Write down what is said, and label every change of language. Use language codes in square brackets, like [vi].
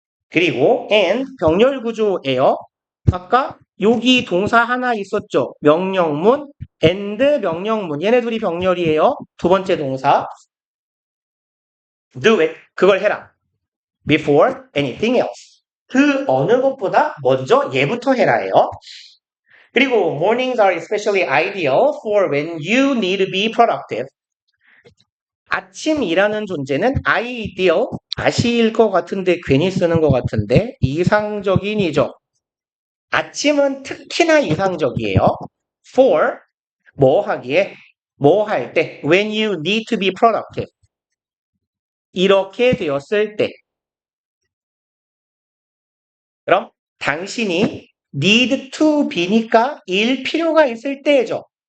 [ko] 그리고 and 병렬 구조예요. 아까 여기 동사 하나 있었죠. 명령문 and 명령문 얘네 둘이 병렬이에요. 두 번째 동사 [en] do it [ko] 그걸 해라. [en] before anything else [ko] 그 어느 것보다 먼저 얘부터 해라예요. 그리고 [en] mornings are especially ideal for when you need to be productive. [ko] 아침이라는 존재는 ideal 아시일 것 같은데 괜히 쓰는 것 같은데 이상적인이죠. 아침은 특히나 이상적이에요. for 뭐 하기에 뭐 할 때 [en] when you need to be productive [ko] 이렇게 되었을 때 그럼 당신이 need to be니까 일 필요가 있을 때죠.